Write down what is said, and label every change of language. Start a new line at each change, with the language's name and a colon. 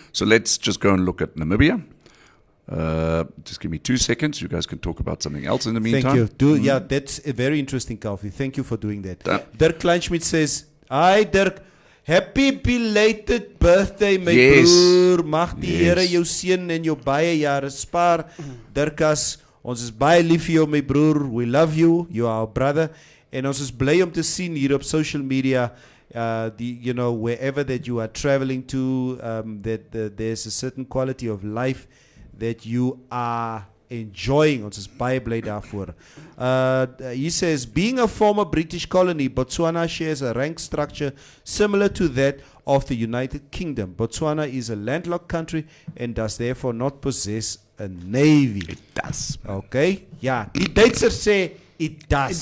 English: So let's just go and look at Namibia. Just give me 2 seconds. You guys can talk about something else in the meantime. Thank you. Yeah, that's a very interesting, Kalfi. Thank you for doing that. Dirk Kleinschmidt says, "Hi Dirk, happy belated birthday, my Yes.
Afrikaans: broer. Mag die
English: Yes.
Afrikaans: Here jou seën en jou baie jare spaar. Dirkas, ons is baie lief vir jou, my broer.
English: We love you. You are our brother.
Afrikaans: En ons is bly om te sien hier op
English: social media, wherever that you are traveling to, there's a certain quality of life that you are enjoying.
Afrikaans: Ons is baie bly daarvoor.
English: He says, being a former British colony, Botswana shares a rank structure similar to that of the United Kingdom. Botswana is a landlocked country and does therefore not possess a navy. It does.
Afrikaans: Okay? Ja, die Duitsers sê
English: it does.